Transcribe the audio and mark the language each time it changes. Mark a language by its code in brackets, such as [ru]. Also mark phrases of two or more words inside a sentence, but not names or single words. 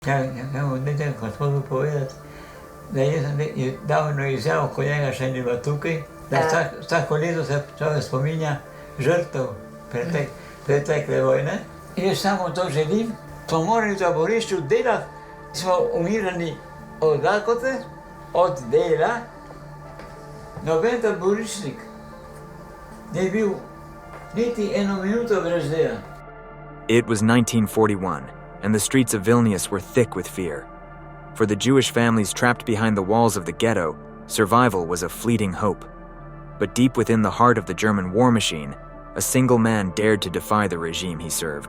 [sl] Ja mu nekaj gospodu povedati, da jaz sem davno izjavil, ko njega še ni bilo tukaj, da vsako leto se človek spominja žrtev pretekle vojne. Jaz samo to želim, smo morali v taborišču delati, smo umirani od lakote, od dela. Noben taboriščnik ni bil niti eno minuto brez dela. [en] It was 1941, and the streets of Vilnius were thick with fear. For the Jewish families trapped behind the walls of the ghetto, survival was a fleeting hope. But deep within the heart of the German war machine, a single man dared to defy the regime he served.